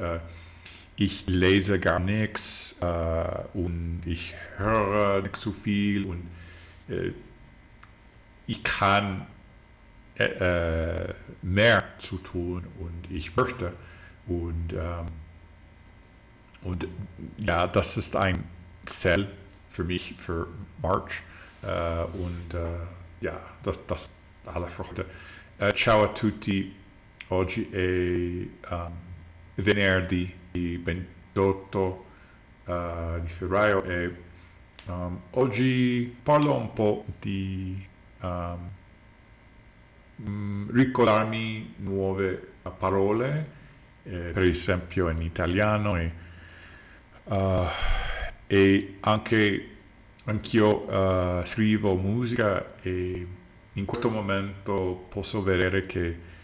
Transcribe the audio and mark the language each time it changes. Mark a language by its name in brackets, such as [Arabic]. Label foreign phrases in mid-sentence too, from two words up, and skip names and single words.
[German] Ich lese gar nichts und ich höre nicht so viel und ich kann mehr zu tun und ich möchte und ja, das ist ein Ziel für mich für March und ja, das alle für heute. [Italian] Ciao a tutti, oggi è venerdì 28 di febbraio e oggi parlo un po' di ricordarmi nuove parole, per esempio in italiano e anche anch'io scrivo musica e in questo momento posso vedere che